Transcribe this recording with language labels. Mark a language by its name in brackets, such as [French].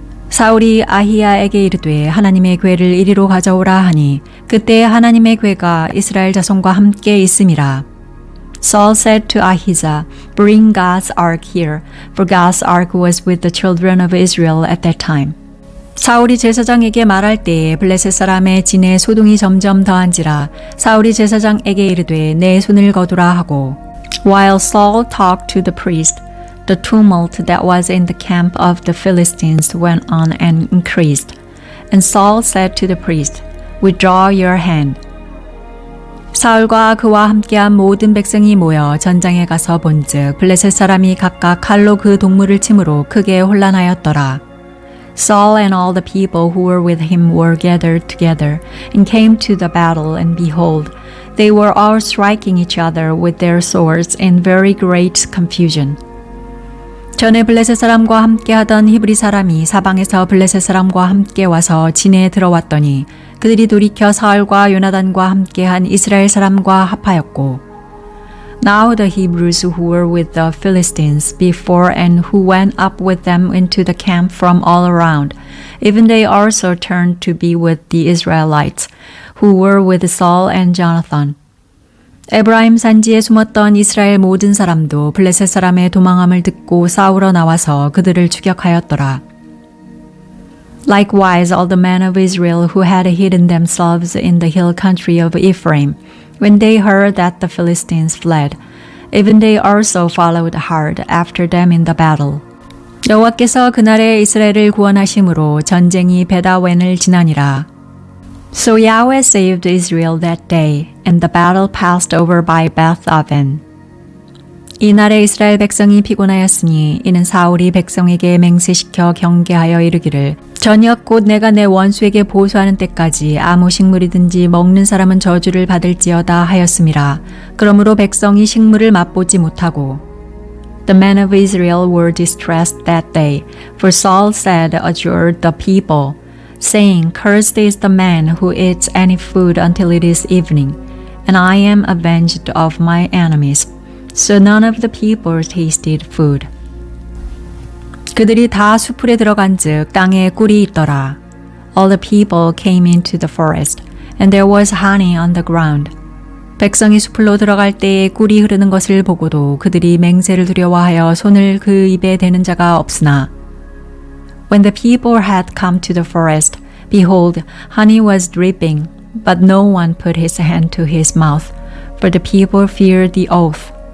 [Korean] 사울이 아히야에게 이르되 하나님의 궤를 이리로 가져오라 하니 그때 하나님의 궤가 이스라엘 자손과 함께 있음이라. [English] Saul said to Ahijah, Bring God's ark here, for God's ark was with the children of Israel at that time. [Korean] 사울이 제사장에게 말할 때에 블레셋 사람의 진에 소동이 점점 더한지라 사울이 제사장에게 이르되 내 손을 거두라 하고 [English] While Saul talked to the priest, the tumult that was in the camp of the Philistines went on and increased. And Saul said to the priest, Withdraw your hand. [Korean] 사울과 그와 함께한 모든 백성이 모여 전장에 가서 본즉 블레셋 사람이 각각 칼로 그 동물을 치므로 크게 혼란하였더라. [English] Saul and all the people who were with him were gathered together and came to the battle, and behold, they were all striking each other with their swords in very great confusion. [Korean] 전에 블레셋 사람과 함께 하던 히브리 사람이 사방에서 블레셋 사람과 함께 와서 진에 들어왔더니 그들이 돌이켜 사울과 요나단과 함께한 이스라엘 사람과 합하였고 [English] Now the Hebrews who were with the Philistines before and who went up with them into the camp from all around, even they also turned to be with the Israelites who were with Saul and Jonathan. [Korean] 에브라임 산지에 숨었던 이스라엘 모든 사람도 블레셋 사람의 도망함을 듣고 싸우러 나와서 그들을 추격하였더라. [English] Likewise, all the men of Israel who had hidden themselves in the hill country of Ephraim, when they heard that the Philistines fled, even they also followed hard after them in the battle. [Korean] 여호와께서 그날에 이스라엘을 구원하심으로 전쟁이 베다웬을 지나니라. [English] So Yahweh saved Israel that day, and the battle passed over by Beth-aven. [Korean] 이날에 이스라엘 백성이 피곤하였으니 이는 사울이 백성에게 맹세시켜 경계하여 이르기를 저녁 곧 내가 내 원수에게 보수하는 때까지 아무 식물이든지 먹는 사람은 저주를 받을지어다 하였음이라. 그러므로 백성이 식물을 맛보지 못하고 [English] The men of Israel were distressed that day, for Saul said, adjured the people, saying, Cursed is the man who eats any food until it is evening, and I am avenged of my enemies. So none of the people tasted food. [Korean] 그들이 다 수풀에 들어간즉 땅에 꿀이 있더라. [English] All the people came into the forest, and there was honey on the ground. [Korean] 백성이 수풀로 들어갈 때에 꿀이 흐르는 것을 보고도 그들이 맹세를 두려워하여 손을 그 입에 대는 자가 없으나 [English] When the people had come to the forest, behold, honey was dripping, but no one put his hand to his mouth, for the people feared the oath.